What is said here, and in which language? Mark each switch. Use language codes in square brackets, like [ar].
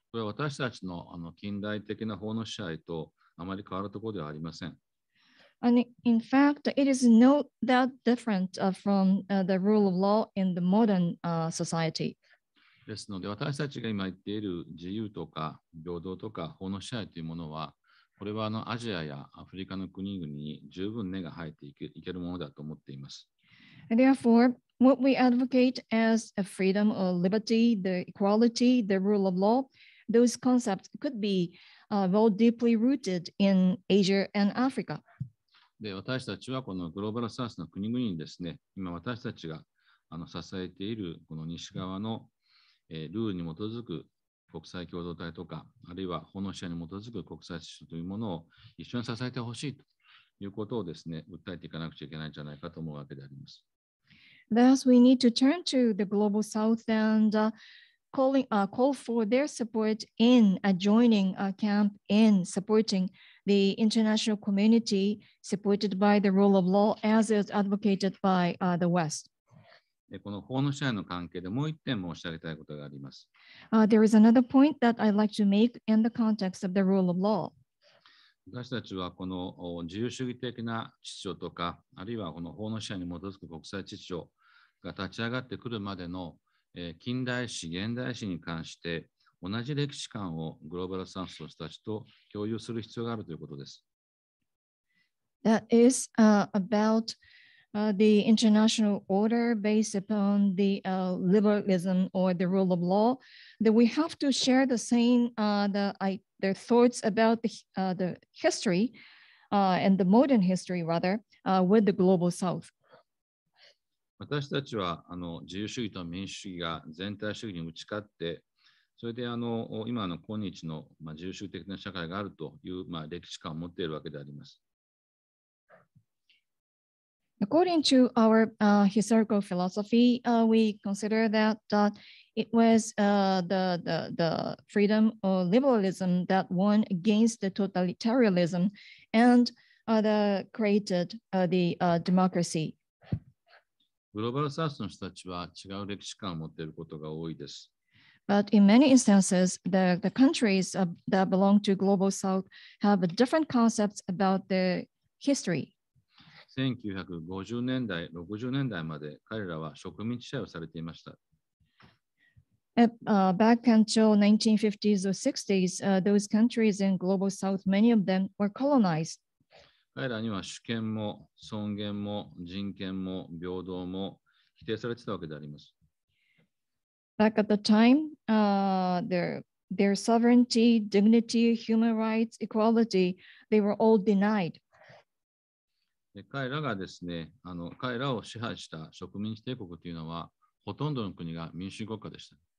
[ja] これは私たちの近代的な法の支配とあまり変わるところではありません。 [en] And in fact, it is not that different from the rule of law in the modern society. [ja] ですので、私たちが今言っている自由とか平等とか法の支配というものは、これはアジアやアフリカの国々に十分根が生えていけるものだと思っています。 [en] And therefore, what we advocate as a freedom or liberty, the equality, the rule of law, those concepts could be well deeply rooted in Asia and Africa. [ja] で、私たちはこのグローバルサウスの国々にですね、今私たちが支えているこの西側のルールに基づく国際共同体とか、あるいは法の支配に基づく国際秩序というものを一緒に支えてほしいということをですね、訴えていかなくちゃいけないんじゃないかと思うわけであります。 [en] Thus, we need to turn to the global south and call for their support in joining a camp in supporting the international community supported by the rule of law as is advocated by the West. [ja] この法の支配の関係でもう一点申し上げたいことがあります。 [en] There is another point that I'd like to make in the context of the rule of law. [ja] 私たちはこの自由主義的な秩序とか、あるいはこの法の支配に基づく国際秩序が立ち上がってくるまでの近代史、現代史に関して同じ歴史観をグローバルサウスの人たちと共有する必要があるということです。 [en] That is about the international order based upon the liberalism or the rule of law, that we have to share the same their thoughts about the history and the modern history rather with the global south. [ja] 私たちは自由主義と民主主義が全体主義に打ち勝って、それで今の今日の自由主義的な社会があるという歴史観を持っているわけであります。 [en] According to our historical philosophy, we consider that it was the freedom or liberalism that won against the totalitarianism and created the democracy. [ja] グローバルサウスの人たちは違う歴史観を持っていることが多いです。 [en] But in many instances, the countries that belong to global south have different concepts about the history. [ja] 1950年代、60年代まで彼らは植民地支配をされていました。 [en] Back until 1950s or 60s, those countries in global south, many of them were colonized. [ja] 彼らには主権も尊厳も人権も平等も否定されていたわけであります。 [en] Back at the time, their sovereignty, dignity, human rights, equality, they were all denied. [ja] 彼らがですね、彼らを支配した植民地帝国というのは、ほとんどの国が民主主義国家でした。